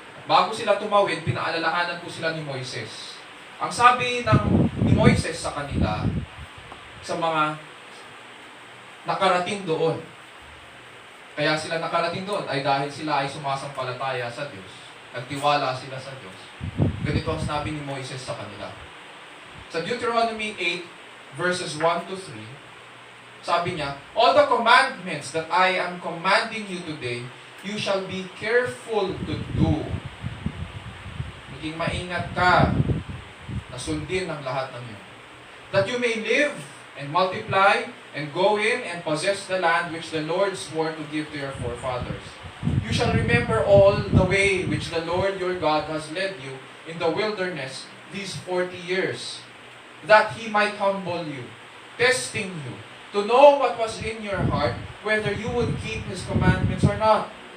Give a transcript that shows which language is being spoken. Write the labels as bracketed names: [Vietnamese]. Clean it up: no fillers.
[Filipino] Bago sila tumawid, pinaalalahanan po sila ni Moises. Ang sabi ni Moises sa kanila, sa mga nakarating doon, kaya sila nakarating doon ay dahil sila ay sumasampalataya sa Diyos. Nagtiwala sila sa Diyos. Ganito Ganito ang sinabi ni Moises sa kanila. [English] Sa Deuteronomy 8, verses 1 to 3, [Filipino] sabi niya, [English] all the commandments that I am commanding you today, you shall be careful to do. [Filipino] Maging maingat ka na sundin ang lahat ng yun. [English] That you may live and multiply and go in and possess the land which the Lord swore to give to your forefathers. You shall remember all the way which the Lord your God has led you in the wilderness these 40 years, that He might humble you, testing you, to know what was in your heart, whether you would keep His commandments or not.